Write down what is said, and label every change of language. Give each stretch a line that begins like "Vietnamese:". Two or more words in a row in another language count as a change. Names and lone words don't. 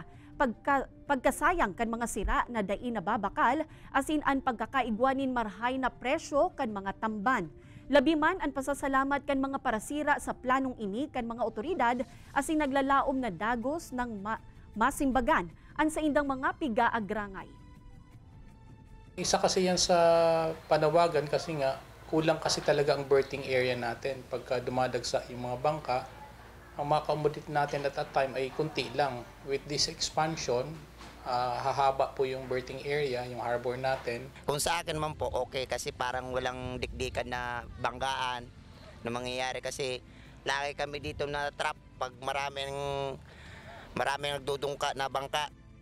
Bikol: Pagkasayang kan mga sira na dai nababakal, asin ang pagkakaigwanin marhay na presyo kan mga tamban. Labi man ang pasasalamat kan mga parasira sa planong ini kan mga otoridad, asin naglalaom na dagos ng masimbagan ang sa indang mga piga-agrangay.
Filipino: Isa kasi yan sa panawagan kasi nga kulang kasi talaga ang
English: berthing area
Filipino: natin. Pagka dumadagsa yung mga bangka, ang mga commodity natin
English: at that time
Filipino: ay kunti lang.
English: With this expansion,
Filipino: hahaba po yung
English: berthing area,
Filipino: yung harbor natin. Kung sa akin man po, okay kasi parang walang dikdikan na banggaan na mangyayari kasi lagi kami dito na trap pag maraming nagdudungka na bangka.